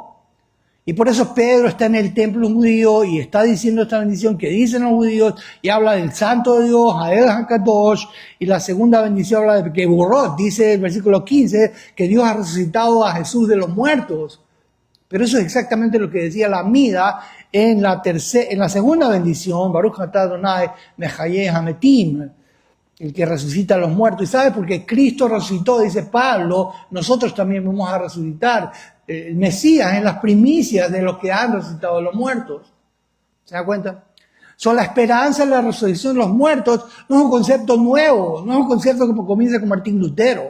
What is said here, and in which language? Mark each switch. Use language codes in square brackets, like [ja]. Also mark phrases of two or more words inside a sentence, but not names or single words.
[es] Y por eso Pedro está en el templo judío y está diciendo esta bendición que dicen los judíos y habla del santo de Dios, [he] האל הקדוש, [es] y la segunda bendición habla de que Borot, dice el versículo 15, que Dios ha resucitado a Jesús de los muertos. Pero eso es exactamente lo que decía la Amida en la segunda bendición, [he] ברוך אתה אדוני מחיה המתים, [es] el que resucita a los muertos. ¿Y sabe? Porque Cristo resucitó, dice Pablo, nosotros también vamos a resucitar. El Mesías en las primicias de los que han resucitado de los muertos. ¿Se da cuenta? La esperanza de la resurrección de los muertos no es un concepto nuevo, no es un concepto que comienza con Martín Lutero.